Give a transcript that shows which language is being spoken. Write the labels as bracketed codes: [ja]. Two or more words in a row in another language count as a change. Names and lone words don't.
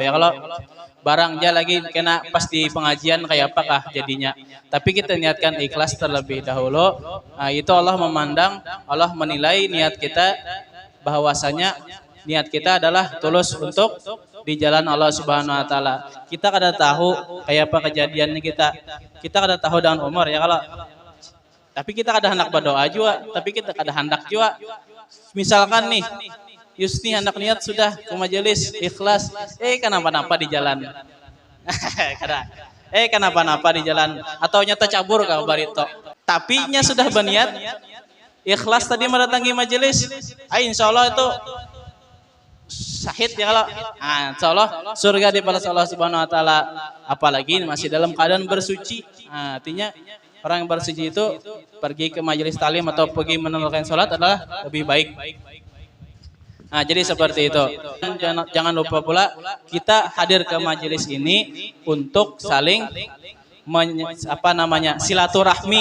[id] Ya kalau barangnya lagi kena pas di pengajian kayak apakah jadinya, tapi kita niatkan ikhlas terlebih dahulu. Nah, itu Allah memandang, Allah menilai niat kita bahwasanya niat kita adalah tulus untuk di jalan Allah [ar] سبحانه وتعالى. [id] Kita kada tahu kayak apa kejadiannya, kita kada tahu dengan umur ya kalau, tapi kita kada hendak berdoa juga, tapi kita kada hendak juga misalkan nih Yusni anak niat sudah ke majelis ikhlas, kenapa-napa di jalan. Kenapa-napa di jalan atau nyata cabur kau barito. Tapi nya sudah berniat ikhlas tadi mendatangi majelis, insyaallah itu syahid ya kalau. Insyaallah surga di palas Allah [ar] سبحانه وتعالى, [id] apalagi masih dalam keadaan bersuci. Artinya orang yang bersuci itu pergi ke majelis talim atau pergi menunaikan salat adalah lebih baik. Nah, jadi seperti itu. Jangan lupa pula kita hadir ke majelis ini untuk saling silaturahmi.